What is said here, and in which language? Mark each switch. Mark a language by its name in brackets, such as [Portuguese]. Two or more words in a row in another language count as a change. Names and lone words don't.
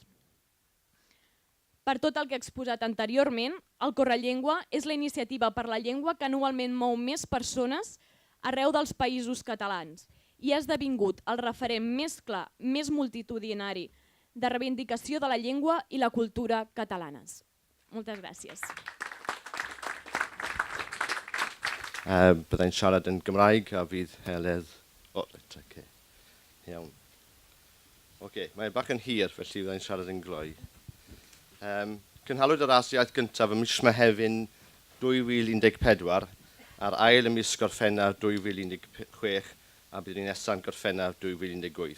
[Catalan] Per tot el que he exposat anteriorment, el Correllengua és la iniciativa per la llengua que anualment mou més persones arreu dels països catalans i ha esdevingut el referent més clar, més multitudinari de reivindicació de la llengua i la cultura catalanes. Moltes gràcies. [Welsh] Byddai'n siarad yn Gymraeg a fydd Heledd... O, okay. Iawn. Okay, mae'n bach yn hir, felly byddai'n siarad yn gloi. Cynhalwyd yr asiaeth gyntaf ym mis Mehefin 2014 a'r ail ym mis Gorffennaf 2016 a bydd ni'n nesaf yn Gorffennaf 2018.